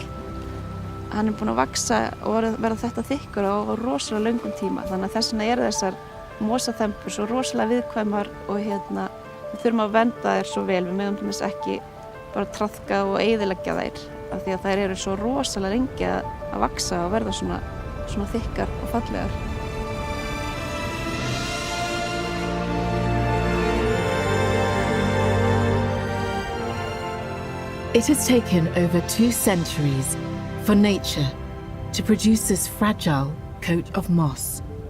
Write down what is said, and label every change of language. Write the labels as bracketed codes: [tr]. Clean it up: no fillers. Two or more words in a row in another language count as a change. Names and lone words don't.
[is] Hann er búinn að vaxa og verða þetta þykkur á rosalega löngum tíma. Þannig að þess vegna þessar mosaþembur svo rosalega viðkvæmar og við þurfum að vernda þær svo vel. Við megum til dæmis ekki bara traðka og eyðileggja þær af því að þær eru svo rosalega lengi að vaxa og verða svona þykkar og fallegar. [en] It has taken over 2 centuries for nature to produce this fragile coat of moss.